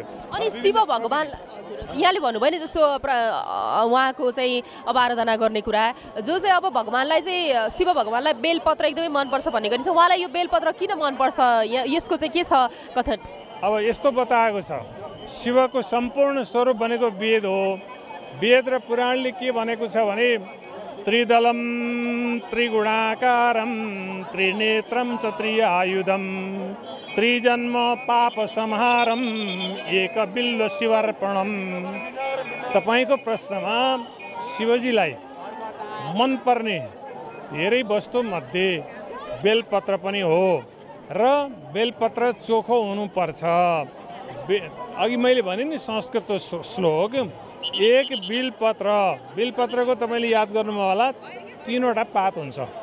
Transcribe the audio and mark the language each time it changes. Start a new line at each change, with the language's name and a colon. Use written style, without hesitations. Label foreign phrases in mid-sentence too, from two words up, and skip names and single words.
Nepali: अनि शिव भगवान यहाँले भन्नुभयो नि जस्तो उहाँको चाहिँ अब आराधना गर्ने कुरा, जो चाहिँ अब भगवानलाई चाहिँ शिव भगवानलाई बेलपत्र एकदमै मनपर्छ भन्ने गरिन्छ, उहाँलाई यो बेलपत्र किन मनपर्छ? यसको चाहिँ के छ कथन? अब यस्तो बताएको छ, शिवको सम्पूर्ण स्वरूप भनेको वेद हो। वेद र पुराणले के भनेको छ भने
Sanskrit: त्रिदलम त्रिगुणाकारम त्रिनेत्रम च त्रिआयुधम त्रिजन्म पाप संहारम एक बिल्व शिवार्पणम।
Nepali: तपाईँको प्रश्नमा शिवजीलाई मनपर्ने धेरै वस्तुमध्ये बेलपत्र पनि हो र बेलपत्र चोखो हुनुपर्छ। अघि मैले भने नि संस्कृत श्लोक, एक बिलपत्रको तपाईँले याद गर्नुभयो होला, 3वटा पात हुन्छ।